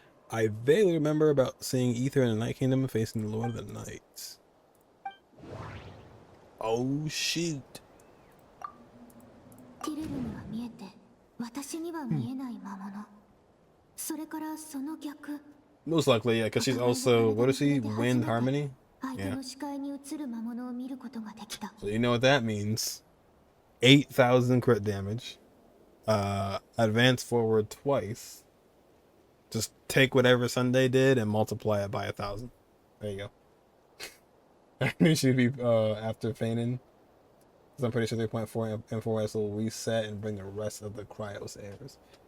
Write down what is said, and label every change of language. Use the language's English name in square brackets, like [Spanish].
[English] I vaguely remember about seeing Aether in the Night Kingdom facing the Lord of the Night. Oh shoot. [Japanese] ティレルには見えて、私には見えない魔物。それからその逆。 [English] Most likely, yeah, because she's also, what is she? Wind Harmony? [Japanese] 相手の視界に映る魔物を見ることができた。 [English] So you know what that means. 8,000 crit damage. Advance forward twice. Just take whatever Sunday did and multiply it by 1,000. There you go. I knew she'd be after feigning. Because I'm pretty sure 3.4 and 4S will reset and bring the rest of the Cryos airs.